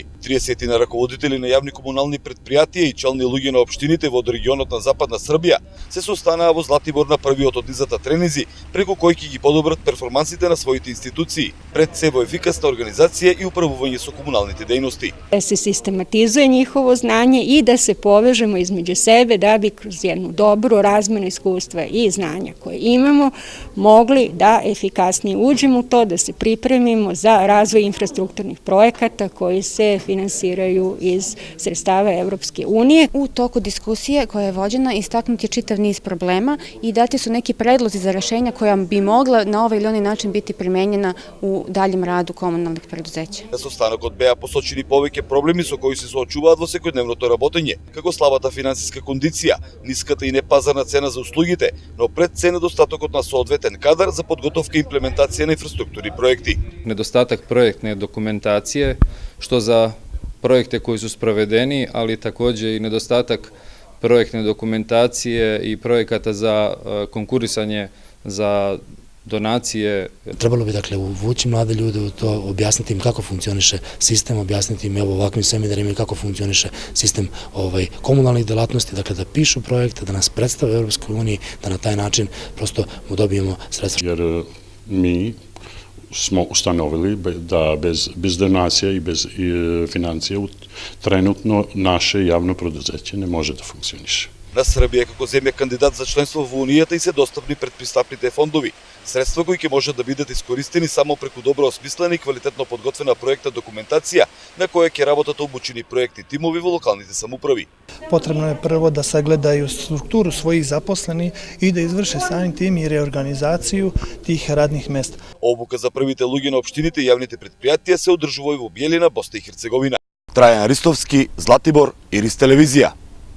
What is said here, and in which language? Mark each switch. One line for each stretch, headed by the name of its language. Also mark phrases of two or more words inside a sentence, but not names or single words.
Macedonian: 30 на раководители на јавни комунални претпријатија и челни луѓе на општините во регионот на Западна Србија се состанаа во Златибор на првиот од низата тренизи, преку кој ќе ги подобрат перформансите на своите институции, пред се во ефикасна организација и управување со комуналните дејности.
Serbian: Da se sistematizuje njihovo znanje i da se povežemo između sebe da bi kroz jednu dobru razmenu iskustva i znanja koje imamo mogli da efikasnije uđemo u to, da se pripremimo za razvoj infrastrukturnih projekata koji se finansiraju iz sredstava Evropske unije. U toku diskusije koja je vođena istaknut je čitav niz problema i dati su neki predlozi za rešenja koja bi mogla na ovaj ili onaj način biti primenjena u daljem radu komunalnih preduzeća.
Macedonian: На состанокот беа посочени повеќе проблеми со кои се соочуваат во секојдневното работење, како слабата финансиска кондиција, ниската и непазарна цена за услугите, но пред се недостатокот на соодветен кадар за подготовка и имплементација на инфраструктурни проекти.
Serbian: Nedostatak projektne dokumentacije, što za projekte koji su sprovedeni, ali takođe i nedostatak projektne dokumentacije i projekata za konkurisanje za donacije. Trebalo bi dakle uvući mlade ljude u to, objasniti im kako funkcioniše sistem, objasniti im evo ovakvim seminarima kako funkcioniše sistem komunalnih delatnosti, dakle da pišu projekte, da nas predstave u Europskoj uniji, da na taj način prosto mu dobijemo sredstva. Jer mi smo ustanovili da bez donacija i bez financija trenutno naše javno preduzeće ne može da funkcioniše.
Macedonian: На Србија како земја кандидат за членство во Унијата и се достапни предпристапните фондови, средства кои ќе можат да бидат искористени само преку добро осмислена и квалитетно подготвена проектна документација на која ќе работат обучени проекти тимови во локалните самуправи.
Serbian: Potrebno je prvo da sagledaju strukturu svojih zaposlenih i da izvrše samim tim i reorganizaciju tih radnih mesta.
Macedonian: Обука за првите луѓе на општините и јавните претпријатија се одржува и во Биелина, Босна и Херцеговина. Трајан Ристовски, Златибор, Ирис телевизија.